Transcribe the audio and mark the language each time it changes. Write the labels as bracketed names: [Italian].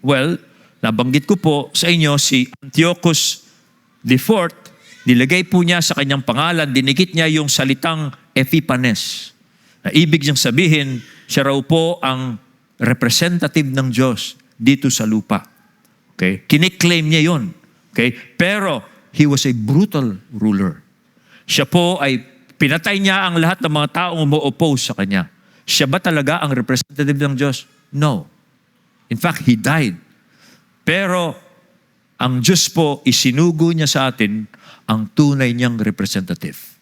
[Filipino] Well, nabanggit ko po sa inyo si Antiochus IV, nilagay po niya sa kanyang pangalan, dinikit niya yung salitang Epiphanes. Na ibig niyang sabihin, siya raw po ang representative ng Diyos dito sa lupa. Okay? Kiniklaim niya yun. Okay? [English] Pero, he was a brutal ruler. [Filipino] Siya po ay pinatay niya ang lahat ng mga taong umo-oppose sa kanya. Siya ba talaga ang representative ng Diyos? No. [English] In fact, he died. [Filipino] Pero, ang Diyos po, isinugo niya sa atin ang tunay niyang representative.